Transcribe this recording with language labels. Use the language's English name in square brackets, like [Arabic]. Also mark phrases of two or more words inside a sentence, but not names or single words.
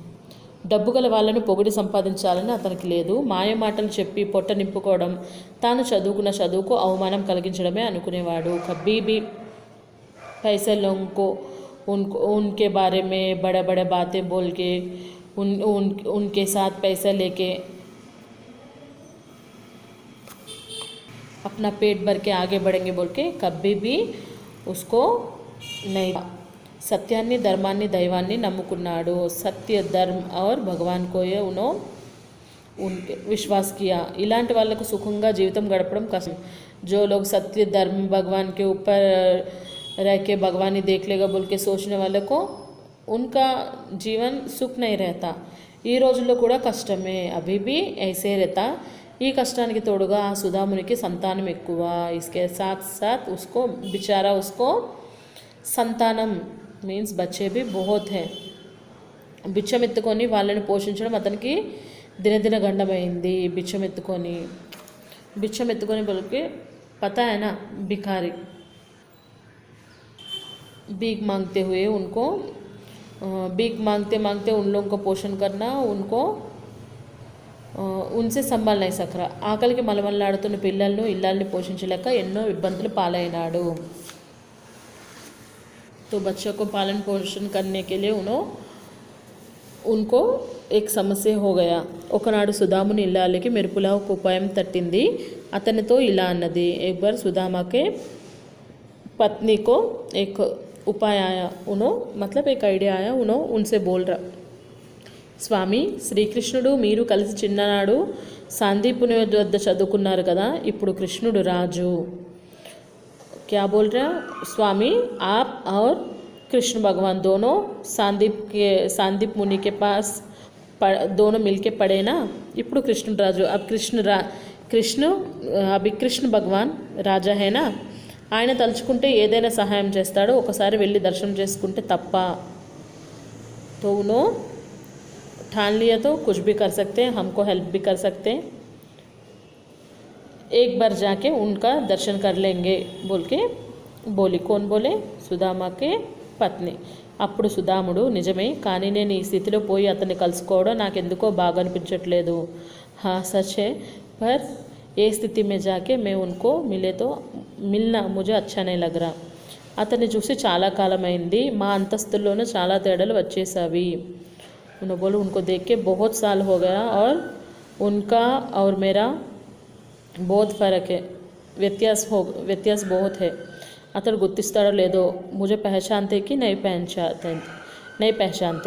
[Telugu] డబ్బు గల వాళ్ళను పొగిడి సంపాదించాలని అతనికి లేదు. మాయ మాటలు చెప్పి పొట్ట నింపుకోవడం, తాను చదువుకున్న చదువుకు అవమానం కలిగించడమే అనుకునేవాడు. [Hindi] కభీ भी पैसे लोगों को उनके बारे में बड़े बड़े बातें बोल के उनके साथ पैसा लेके अपना पेट भर के आगे बढ़ेंगे बोल के कभी भी उसको नहीं. [Telugu] సత్యాన్ని ధర్మాన్ని దైవాన్ని నమ్ముకున్నాడు. [Hindi] सत्य धर्म और भगवान को ये उनके विश्वास किया. [Telugu] ఇలాంటి వాళ్ళకు సుఖంగా జీవితం గడపడం కష్టం. [Hindi] जो लोग सत्य धर्म भगवान के ऊपर रह के भगवान ही देख लेगा बोल के सोचने वाले को उनका जीवन सुख नहीं रहता. [Telugu] ఈ రోజుల్లో కూడా కష్టమే, [Hindi] అభి भी ऐसे रहता. [Telugu] ఈ కష్టానికి తోడుగా ఆ సుధామునికి సంతానం ఎక్కువ. [Hindi] इसके साथ साथ उसको बेचारा उसको సంతానం మీన్స్ బచ్చే भी बहुत है. [Telugu] బిచ్చమెత్తుకొని వాళ్ళని పోషించడం అతనికి దినదిన గండమైంది. [Hindi] బిచ్చమెత్తుకొని बल्कि पता है ना, भिखारी भीख मांगते हुए उनको भीख मांगते उन लोगों को पोषण करना, उनको उनसे संभाल नहीं सक रहा. [Telugu] ఆకలికి మలమల్లాడుతున్న పిల్లలను ఇల్లాలని పోషించలేక ఎన్నో ఇబ్బందులు పాలైనాడు. [Hindi] तो बच्चों को पालन पोषण करने के लिए उनको एक సమస్య हो गया. [Telugu] ఒకనాడు సుధాముని ఇల్లాలికి మెరుపులా ఒక ఉపాయం తట్టింది. అతనితో ఇలా అన్నది. [Hindi] एक बार सुदामा के पत्नी को एक उपाय आया. मतलब एक आइडिया आया. उनसे बोल रहा, [Telugu] స్వామి శ్రీకృష్ణుడు మీరు కలిసి చిన్ననాడు సాందీపుని వద్ద చదువుకున్నారు కదా, ఇప్పుడు కృష్ణుడు రాజు. [Hindi] क्या बोल रहा? स्वामी आप और कृष्ण भगवान दोनों सांदीप मुनि के पास दोनों मिलके पढ़े ना. [Telugu] ఇప్పుడు కృష్ణుడు రాజు. [Hindi] अब अभी कृष्ण भगवान राजा है ना. [Telugu] ఆయన తలుచుకుంటే ఏదైనా సహాయం చేస్తాడు. ఒకసారి వెళ్ళి దర్శనం చేసుకుంటే తప్ప. [Hindi] तो उन्होंने ठान लिया तो कुछ भी कर सकते हैं, हमको हेल्प भी कर सकते हैं. एक बार जाके उनका दर्शन कर लेंगे बोल के बोली. कौन बोले? సుధామా के పత్ని. [Telugu] అప్పుడు సుధాముడు, నిజమే, కానీ నేను ఈ స్థితిలో పోయి అతన్ని కలుసుకోవడం నాకెందుకో బాగా అనిపించట్లేదు. [Hindi] हाँ सच है, पर [Telugu] ఏ స్థితి [Hindi] में जाके मैं उनको मिलना मुझे अच्छा नहीं लग रहा. [Telugu] అతన్ని చూసి చాలా కాలం అయింది. మా అంతస్తుల్లోనూ చాలా తేడాలు వచ్చేసావి. [Hindi] बोलो उनको देख के बहुत साल हो गया और उनका और मेरा बहुत फ़र्क है, व्यत्यास बहुत है. [Telugu] అతడు గుర్తిస్తాడో లేదో, [Hindi] मुझे पहचानते कि नहीं पहचानते.